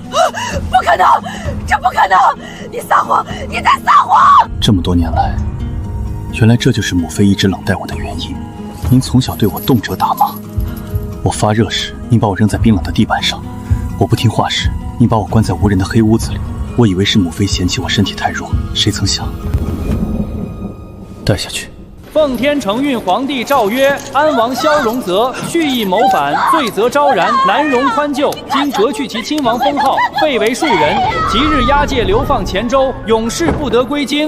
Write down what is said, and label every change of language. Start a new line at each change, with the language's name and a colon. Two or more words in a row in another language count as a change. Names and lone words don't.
Chinese: 不可能，這不可能！你撒謊，你在撒謊！這麼多年來，原來這就是母妃一直冷待我的原因。您從小對我動輒打罵。我發熱時，您把我扔在冰冷的地板上；我不聽話時，您把我關在無人的黑屋子裡。我以為是母妃嫌棄我身體太弱，誰曾想帶下去。奉天承運皇帝詔曰：安王蕭榮澤蓄意謀反，罪責昭然，難容寬宥，今革去其親王封號，廢為庶人。即日押解流放黔州，永世不得歸京。